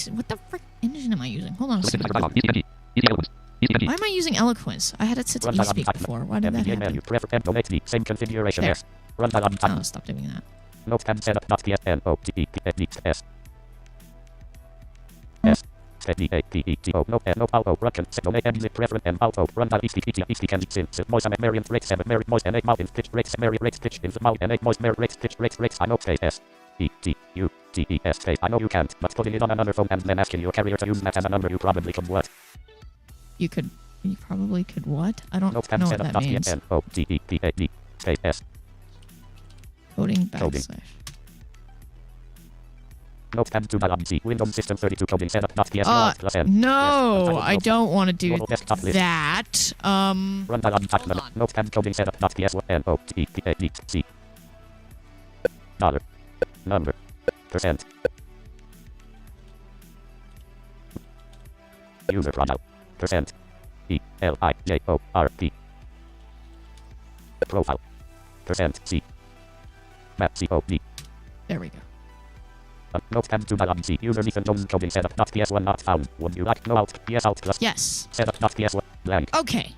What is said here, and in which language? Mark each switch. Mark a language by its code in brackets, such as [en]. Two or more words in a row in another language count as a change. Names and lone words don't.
[en] What the frick engine am I using? Hold on a Select second. dialog. ECNG. ECN Eloquence. ECNG. Why am I using Eloquence? I had it set to Run eSpeak before. Why did that NVDA happen? menu. Prefer donate the same configuration. There. Yes. Run dialog. Oh, stop doing that. Notepad setup.ps. S. S-T-A-P-E-T-O. Notepad. Auto. Run. Donate exit preference and auto. Run dialog. ECNG. And sim. Moise and variant rate 7. Merit moise and 8 mouth in pitch rate. Merit rate pitch in the mouth and 8 moise merit rate pitch rate. I know S. E-T-U-T-E-S. I know you can't, but putting it on another phone and then asking your carrier to use that as a number you probably could what? You probably could what? I don't Notepad know what that means. setup.ps. Coding Coding. / Notepad 2 dialog C. Windows System 32 coding setup.ps. Alt plus N. No, Yes. I don't want to do Global desktop list. that. Run dialog. Hold on. Notepad coding setup.ps. N-O-T-E-P-A-D-C. Dollar. Number. Percent. User profile. Percent. E-L-I-J-O-R-P. Profile. Percent. C. Map C-O-D. There we go. Notepad 2 dialog C. User Ethan Jones coding setup.ps1 not found. Would you like no alt PS alt plus Yes. setup.ps1 blank